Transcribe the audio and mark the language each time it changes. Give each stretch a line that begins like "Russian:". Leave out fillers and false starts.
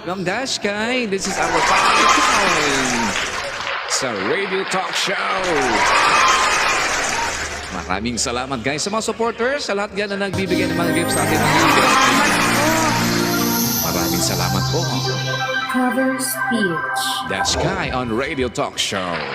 English: Ma'am Dash Kai, this is our final time sa Radio Talk Show.
Filipino: Maraming salamat, guys, sa mga supporters, sa lahat yan na nagbibigay ng mga gifts sa ating mga guests. Maraming salamat po.
English: Cover speech. Dash Kai on Radio Talk Show.